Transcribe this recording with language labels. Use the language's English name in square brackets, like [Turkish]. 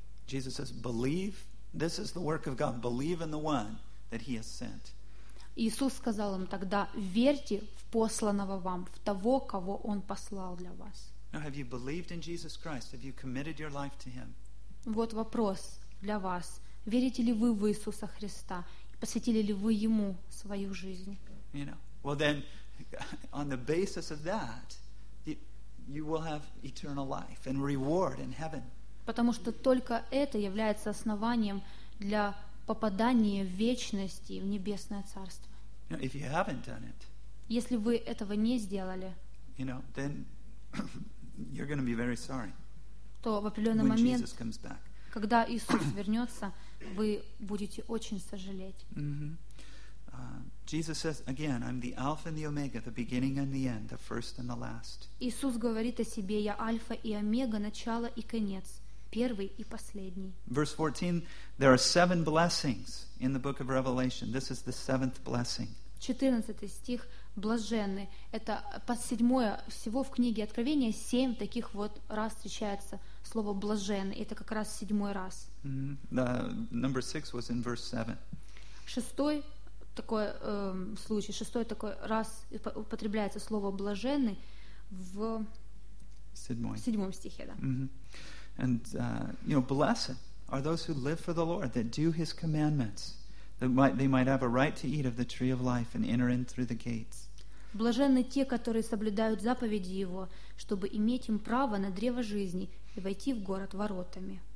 [English] Jesus says, believe, this is the work of God, believe in the one that he has sent. [Russian] Иисус сказал им тогда, верьте в посланного вам, в того, кого он послал для вас. [English] Now, have you believed in Jesus Christ? Have you committed your life to him? [Russian] Вот вопрос для вас. Верите ли вы в Иисуса Христа? Посвятили ли вы ему свою жизнь? [English] You know, well then, on the basis of that, you will have eternal life and reward in heaven. [Russian] Потому что только это является основанием для попадания в вечность и в небесное царство. [English] If you haven't done it, [Russian] если вы этого не сделали, [English] you know, then you're going to be very sorry. [Russian] То в определенный момент, [English] when Jesus comes back. [Russian] Когда Иисус вернется, вы будете очень сожалеть. Mm-hmm. [English] Jesus says again, I'm the Alpha and the Omega, the beginning and the end, the first and the last. [Russian] Иисус говорит о себе, я Альфа и Омега, начало и конец. Первый и последний. [English] Verse 14, there are seven blessings in the book of Revelation. This is the seventh blessing. [Russian] 14 стих, блаженны. Это под седьмое всего в книге Откровения семь таких вот раз встречается слово блаженны. Это как раз седьмой раз. [English] Mm-hmm. The number six was in verse 7. [Russian] Шестой такой случай, шестой такой раз употребляется слово блаженны в седьмом стихе. Да. Mm-hmm. [English] And you know, blessed are those who live for the Lord, that do His commandments, that might, they might have a right to eat of the tree of life and enter in through the gates. [Russian] Блаженны те, которые соблюдают заповеди Его, чтобы иметь им право на древо жизни и войти в город воротами.